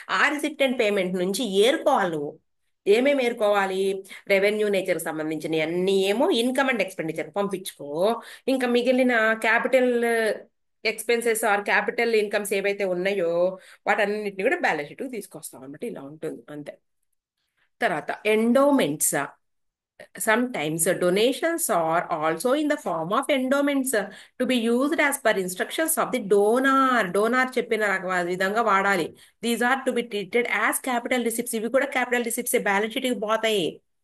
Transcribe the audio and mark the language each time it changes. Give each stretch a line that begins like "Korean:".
Telugu: ఆ receipt and payment నుంచి ఏరుకోవాలి నువ్వు. ఏమేమి ఏరుకోవాలి? రెవెన్యూ నేచర్ సంబంధించిన అన్ని ఏమో ఇన్కమ్ అండ్ ఎక్స్పెండిచర్ పంపించుకో. ఇంకా మిగిలిన capital expenses are capital incomes ఏవైతే ఉన్నాయో వాటన్నిటిని కూడా బ్యాలెన్స్ షీట్ తీసుకొస్తాం అన్నమాట. ఇలా ఉంటుంది అంతే. తర్వాత endowments.
English: Sometimes donations are also in the form of endowments to be used as per instructions of the donor.
Telugu: Donor చెప్పిన విధంగా వాడాలి.
English: These are to be treated as capital receipts.
Telugu: ఇవి కూడా capital receipts బ్యాలెన్స్ షీట్కి పోతాయి.